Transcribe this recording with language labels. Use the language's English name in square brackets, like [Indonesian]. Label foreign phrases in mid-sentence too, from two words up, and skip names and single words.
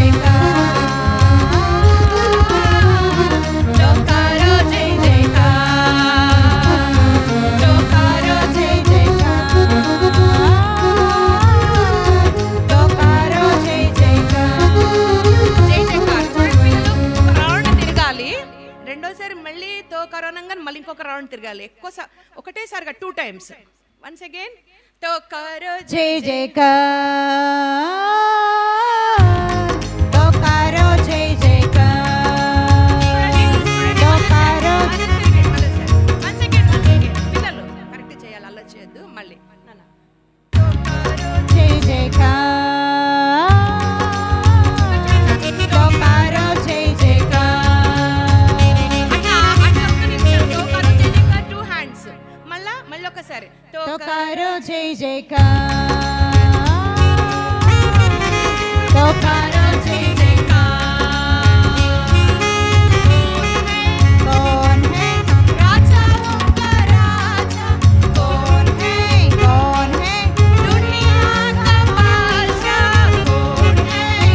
[Hindi] जयकार तो करो जय जयकार तो करो जय जयकार तो करो जय जयकार जय जयकार. [Telugu] చూడండి పిల్లలు, ఒక రౌండ్ తిరగాలి, రెండోసారి మళ్ళీ తో కరోనంగా మళ్ళీ ఇంకొక రౌండ్ తిరగాలి. ఒకటేసారిగా 2 times. [English] once again [Hindi] तो करो जय जयकार तो करो जय जयकार तो करो [English] once again [Telugu] పిల్లలు కరెక్ట్ చేయాలి, అలా చేయొద్దు. మళ్ళీ నాన్న [Hindi] तो करो जय जयकार तो करो जय जयकार [Telugu] అట్లా ఒక్క నిమిషం. [Hindi] तो करो जय जयकार [Telugu] 2 hands. మళ్ళీ ఒకసారి తో [Hindi] तो కరో करो जय जयकार तो करो जय जयकार कौन है राजाओं का राजा कौन है दुनिया का बादशाह कौन है